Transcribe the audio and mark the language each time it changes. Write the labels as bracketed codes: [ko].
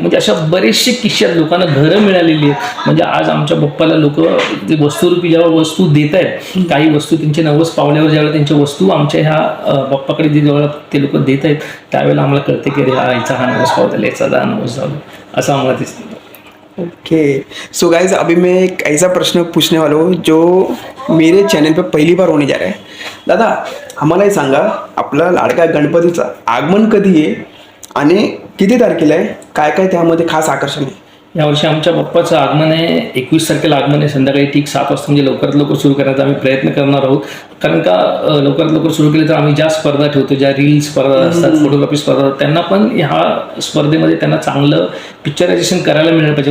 [mr] म्हणजे अशा बरेचसे किस्से आहेत. लोकांना घरं मिळालेली आहेत. म्हणजे आज आमच्या बाप्पाला लोक ते वस्तुरूपी जेव्हा वस्तू देत आहेत, काही वस्तू त्यांचे नवस पावल्यावर ज्यावेळेला त्यांच्या वस्तू आमच्या ह्या बाप्पाकडे जेव्हा ते लोक देत आहेत त्यावेळेला आम्हाला कळते की अरे याचा हा नवस पावला, याचा हा नवस झाला, असं आम्हाला दिसतं. [en] okay so guys, [hi] अभी मैं एक ऐसा प्रश्न पूछने वाला हूँ जो मेरे चैनल पे पहली बार होने जा रहा है. [mr] दादा आम्हाला हे सांगा, आपला लाडका गणपतीचं आगमन कधी आहे आणि किती तारखेला आहे, काय काय त्यामध्ये खास आकर्षण आहे? यावर्षी आमच्या बाप्पाचं आगमन आहे 21 तारखेला आगमन आहे. संध्याकाळी ठीक 7 वाजता म्हणजे लवकरात लवकर सुरू करण्याचा आम्ही प्रयत्न करणार आहोत. कारण का लवकरात लवकर सुरू केले तर आम्ही ज्या स्पर्धा ठेवतो, ज्या रील स्पर्धा असतात, फोटोग्राफी स्पर्धा, त्यांना पण ह्या स्पर्धेमध्ये त्यांना चांगलं पिक्चरायझेशन करायला मिळालं पाहिजे.